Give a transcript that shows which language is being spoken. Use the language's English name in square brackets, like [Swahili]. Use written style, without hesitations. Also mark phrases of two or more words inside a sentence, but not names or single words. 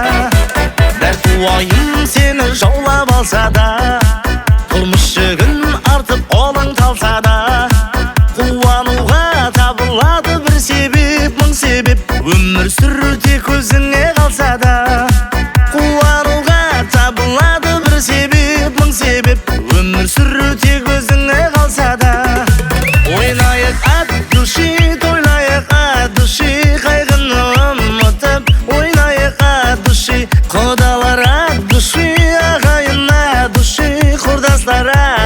[Kazakh] Дәрт уайым сені жаулап алса да, тұрмыс жүгін артып қолың талса да, қуануға табылады бір себеп, мың себеп, өмір сүру тек өзіңе қалса да. Қуануға табылады бір себеп, мың себеп, өмір сүру тек өзіңе қалса да. Ойнайық [Russian] от души, [Kazakh] тойлайық [Russian] от души, [Kazakh] қайғыны ұмытып ойнайық [Russian] от души. [Kazakh] Құдалар [Russian] от души, [Kazakh] ағайын [Russian] от души, [Kazakh] құрдастар